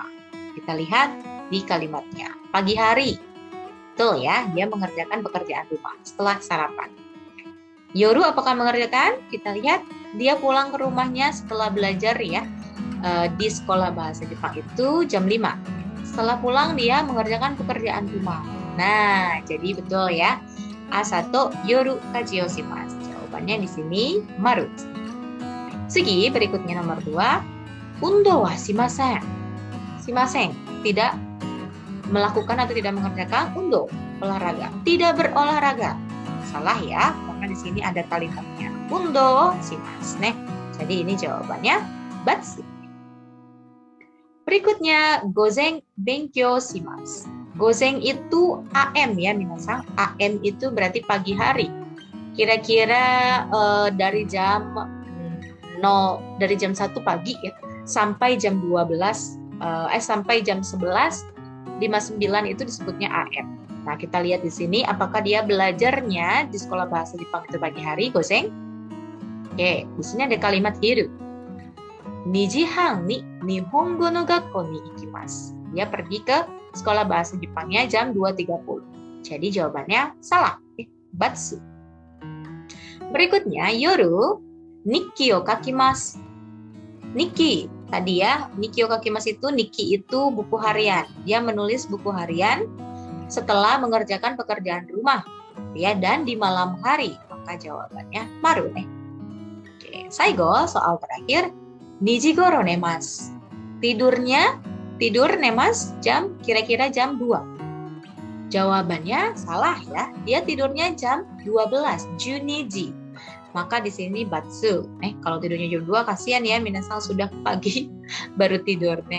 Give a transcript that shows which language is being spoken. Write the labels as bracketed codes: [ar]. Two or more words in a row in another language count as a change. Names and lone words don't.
[id] Kita lihat di kalimatnya. Pagi hari, betul ya, dia mengerjakan pekerjaan rumah setelah sarapan. Yoru apakah mengerjakan? Kita lihat dia pulang ke rumahnya setelah belajar ya di sekolah bahasa Jepang itu jam 5. Setelah pulang dia mengerjakan pekerjaan rumah. Nah, jadi betul ya. [ja] 朝と夜家事をします. [id] Jawabannya di sini maru. Segi berikutnya nomor 2. [ja] 運動はしません. [id] Shimasen, tidak melakukan atau tidak mengerjakan undo, olahraga. Tidak berolahraga. Salah ya, karena di sini ada kalimatnya [ja] 運動しますね. [id] Jadi ini jawabannya batsu. [ja] Berikutnya 午前勉強します. [id] Gozen itu AM ya minasan. AM itu berarti pagi hari. Kira-kira dari jam 1 pagi ya sampai jam 12 sampai jam 11:59 itu disebutnya AM. Nah, kita lihat di sini apakah dia belajarnya di sekolah bahasa Jepang itu pagi hari, gozen? Oke, di sini ada kalimat hiru. [ja] 2時半に日本語の学校に行きます. [id] Dia pergi ke sekolah bahasa Jepangnya jam 2.30. Jadi jawabannya salah. Batsu. Berikutnya, [ja] 夜日記を書きます. [id] Nikki, tadi ya, [ja] 日記を書きます [id] itu, nikki itu buku harian. Dia menulis buku harian setelah mengerjakan pekerjaan rumah ya, dan di malam hari. Maka jawabannya maru nih. Oke, saigo, soal terakhir. [ja] 2 時頃寝ます. [id] Tidur nemas kira-kira jam 2. Jawabannya salah ya. Dia tidurnya jam 12, juniji. Maka di sini batsu. Kalau tidurnya jam 2 kasihan ya, minasan sudah pagi baru tidur nih.